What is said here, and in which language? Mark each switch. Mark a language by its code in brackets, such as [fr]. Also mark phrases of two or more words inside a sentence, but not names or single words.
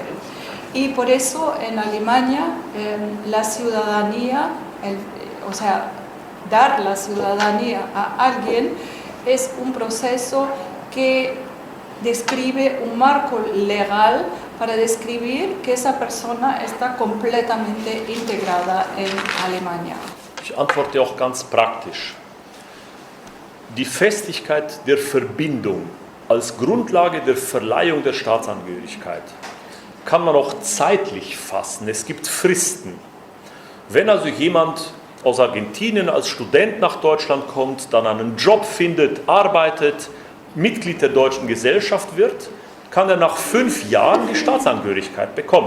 [es] Y por eso en Alemania la ciudadanía, o sea, dar la ciudadanía a alguien es un proceso que describe un marco legal para describir que esa persona está completamente integrada en Alemania. [de] Ich antworte auch ganz praktisch. Die Festigkeit der Verbindung als Grundlage der Verleihung der Staatsangehörigkeit kann man auch zeitlich fassen. Es gibt Fristen. Wenn also jemand aus Argentinien als Student nach Deutschland kommt, dann einen Job findet, arbeitet, Mitglied der deutschen Gesellschaft wird, kann er nach 5 Jahren die Staatsangehörigkeit bekommen.